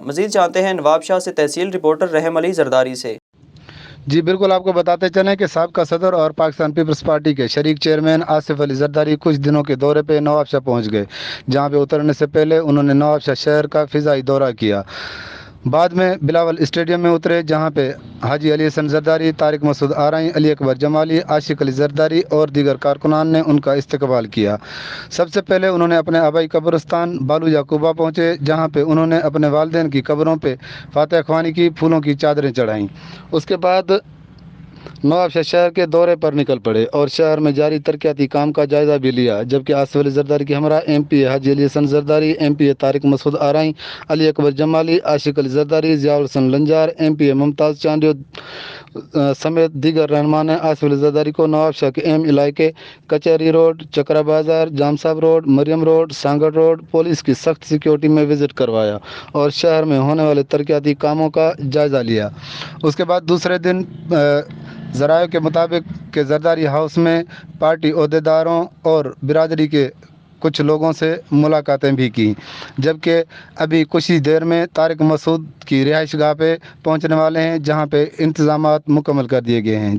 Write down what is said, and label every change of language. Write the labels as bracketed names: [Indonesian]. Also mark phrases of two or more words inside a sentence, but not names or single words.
[Urdu] مزید جانتے ہیں نوابشاہ سے تحصیل رپورٹر رحم علی زرداری سے. جی بالکل، آپ کو بتاتے چلیں کہ سابق صدر اور پاکستان پیپلز پارٹی کے شریک چیئرمین آصف علی زرداری کچھ دنوں کے دورے پہ نوابشاہ پہنچ گئے، جہاں پہ اترنے سے پہلے انہوں نے نوابشاہ شہر کا فضائی دورہ کیا. بعد میں بلاول اسٹیڈیم میں اترے، جہاں پہ حاجی علی حسن زرداری، طارق مسعود آرائیں، علی اکبر جمالی، عاشق علی زرداری اور دیگر کارکنان نے ان کا استقبال کیا. سب سے پہلے انہوں نے اپنے آبائی قبرستان بالو یعقوبا پہنچے، جہاں پہ انہوں نے اپنے والدین کی قبروں پہ فاتحہ خوانی کی، پھولوں کی چادریں چڑھائیں. اس کے بعد نوابشاہ شہر کے دورے پر نکل پڑے اور شہر میں جاری ترقیاتی کام کا جائزہ بھی لیا، جبکہ آصف علی زرداری کے ہمراہ MPA حاجی علی حسن زرداری، MPA طارق مسعود آرائیں، علی اکبر جمالی، عاشق علی زرداری، ضیاء الحسن لنجار، MPA ممتاز چانڈیو سمیت دیگر رہنما نے آصف علی زرداری کو نوابشاہ کے اہم علاقے کچہری روڈ، چکرا بازار، جام صاحب روڈ، مریم روڈ، سانگھڑ روڈ پولیس کی سخت سیکیورٹی میں وزٹ کروایا اور شہر میں ہونے والے ترقیاتی کاموں کا جائزہ لیا. اس کے بعد دوسرے دن ذرائع کے مطابق کہ زرداری ہاؤس میں پارٹی عہدیداروں اور برادری کے کچھ لوگوں سے ملاقاتیں بھی کی، جبکہ ابھی کچھ ہی دیر میں طارق مسعود کی رہائش گاہ پہ پہنچنے والے ہیں، جہاں پہ انتظامات مکمل کر دیے گئے ہیں.